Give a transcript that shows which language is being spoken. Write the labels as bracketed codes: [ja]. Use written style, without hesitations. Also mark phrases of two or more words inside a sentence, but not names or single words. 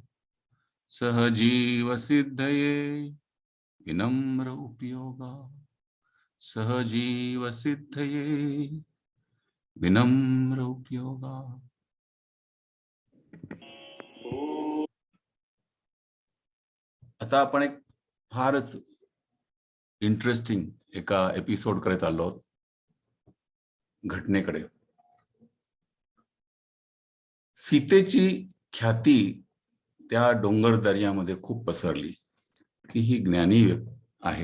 [sa] सहजीव सिद्धये विनम्र उपयोगा. सहजीव सिद्धये विनम्र उपयोगा. [mr] आता आपण एक फारच इंटरेस्टिंग एका एपिसोड कडे चाललो आहोत. घटनेकडे. सीतेची ख्याती त्या डोंगर दर्यामध्ये खूप पसरली की ही ज्ञानी आहे.